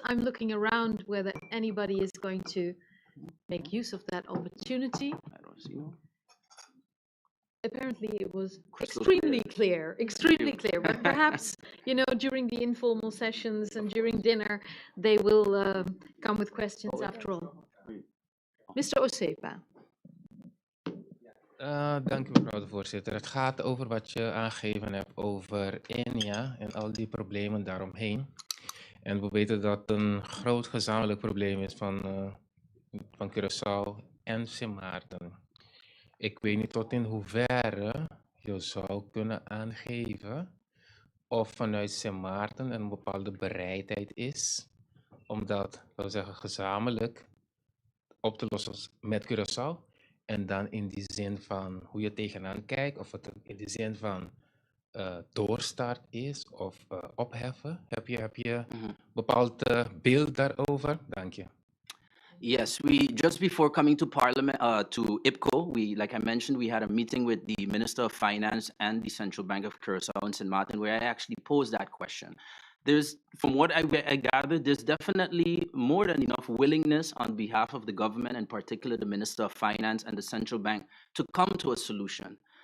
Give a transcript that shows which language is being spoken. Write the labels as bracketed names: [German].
[English] I'm looking around whether anybody is going to make use of that opportunity. I don't see one. Apparently it was Crystal extremely clear, but perhaps, you know, during the informal sessions and during dinner, they will come with questions after all. Mr. Osepa. [Dutch] Dank u mevrouw de voorzitter. Het gaat over wat je aangegeven hebt over ENIA en al die problemen daaromheen. En we weten dat een groot gezamenlijk probleem is van Curaçao en Sint Maarten. Ik weet niet tot in hoeverre je zou kunnen aangeven of vanuit Sint Maarten een bepaalde bereidheid is om dat, laten we zeggen, gezamenlijk op te lossen met Curaçao. En dan in die zin van hoe je tegenaan kijkt, of het in die zin van doorstart is of opheffen. Heb je een bepaald beeld daarover? Dank je. [English] Yes, we just before coming to Parliament, to IPCO, like I mentioned, we had a meeting with the Minister of Finance and the Central Bank of Curaçao and St. Martin, where I actually posed that question. From what I gathered, there's definitely more than enough willingness on behalf of the government, and particularly the Minister of Finance and the Central Bank, to come to a solution.